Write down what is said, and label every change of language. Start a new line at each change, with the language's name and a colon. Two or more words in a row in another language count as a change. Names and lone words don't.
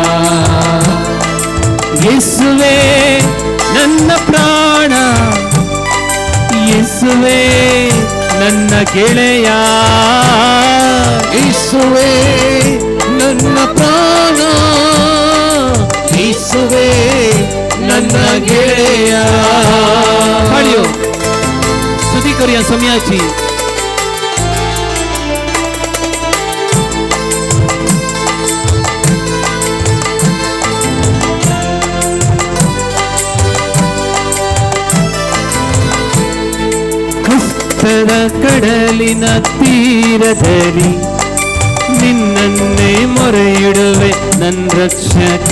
Kannada: ಯೇಸುವೆ ನನ್ನ ಪ್ರಾಣ, ಯೇಸುವೆ ನನ್ನ ಗೆಳೆಯ. ಯೇಸುವೆ ನನ್ನ ಪ್ರಾಣ, ಯೇಸುವೆ ನನ್ನ ಗೆಳೆಯ.
Konkani: हाडियो स्तुती करूया समयाची.
Kannada: ಕಷ್ಟದ ಕಡಲಿನ ತೀರದಲ್ಲಿ ನಿನ್ನನ್ನೇ ಮೊರೆಯಿಡುವೆ ನನ್ನ ರಕ್ಷಕ.